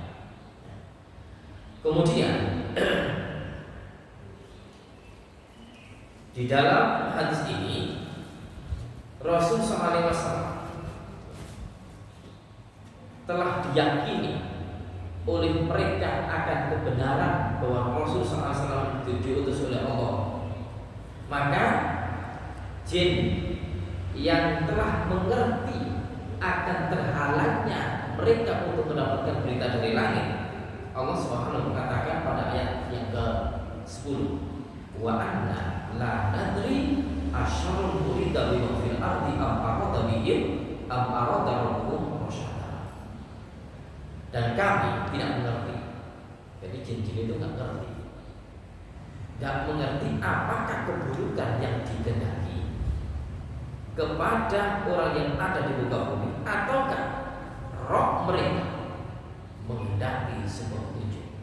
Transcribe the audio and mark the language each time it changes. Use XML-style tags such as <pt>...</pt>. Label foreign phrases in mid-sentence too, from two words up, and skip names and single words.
<id>Kemudian di dalam hadis ini Rasul SAW telah diyakini oleh mereka akan kebenaran bahwa Rasul SAW itu diutus oleh Allah. Maka jin yang telah mengerti akan terhalangnya mereka untuk mendapatkan berita dari langit, Allah SWT mengatakan pada ayat yang ke-10,</id> <ar>وأنا لا ندري أشر أريد بما في الأرض أم أراد بهم ربهم رشدا.</ar> <id>Dan kami tidak mengerti. Jadi jin-jin itu tidak mengerti. Tidak mengerti apakah keburukan yang dikehendaki kepada orang yang ada di muka bumi, ataukah roh mereka menghendaki sebuah petunjuk.</id>